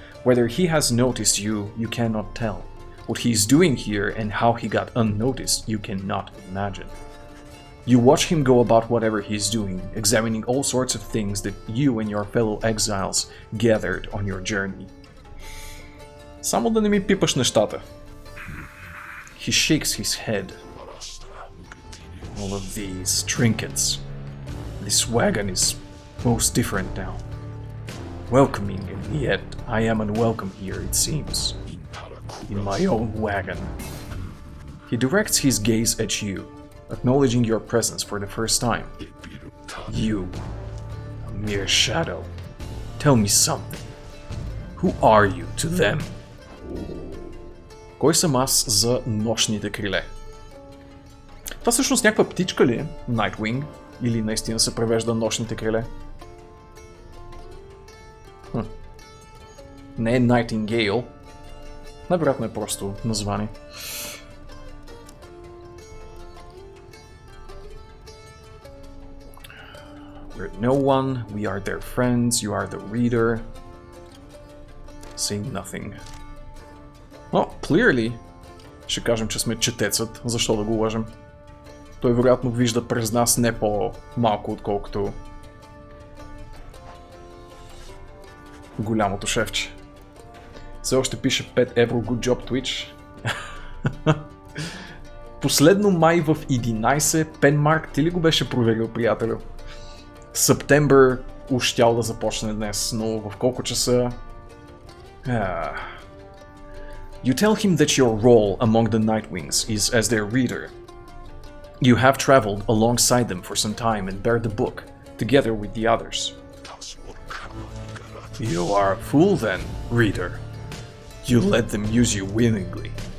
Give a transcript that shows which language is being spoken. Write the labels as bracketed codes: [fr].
[en] Whether he has noticed you, you cannot tell. What he is doing here and how he got unnoticed, you cannot imagine. You watch him go about whatever he is doing, examining all sorts of things that you and your fellow exiles gathered on your journey. [bg] Само да не ми пипаш нещата. [en] He shakes his head. All of these trinkets. This wagon is most different now. Welcoming, and yet I am unwelcome here, it seems. In my own wagon. He directs his gaze at you, acknowledging your presence for the first time. You, a mere shadow. Tell me something. Who are you to them? [bg] Кой съм аз за нощните криле? Това всъщност някаква птичка ли е? [en] Nightwing? [bg] Или наистина се превежда нощните криле? Не е Nightingale. Най-вероятно е просто название. [en] We're no one, we are their friends, you are the reader. Saying nothing. [bg] Но, [en] clearly, [bg] ще кажем, че сме четецът, защо да го лъжем? Той вероятно вижда през нас не по-малко, отколкото голямото шефче. Все още пише 5 евро [en] good job [bg] Twitch. Последно май в 11, Пенмарк, ти ли го беше проверил, приятелю? Септембър уж щял да започне днес, но в колко часа? [en] You tell him that your role among the Nightwings is as their reader. You have traveled alongside them for some time and bear the book, together with the others. You are a fool then, reader. You let them use you willingly.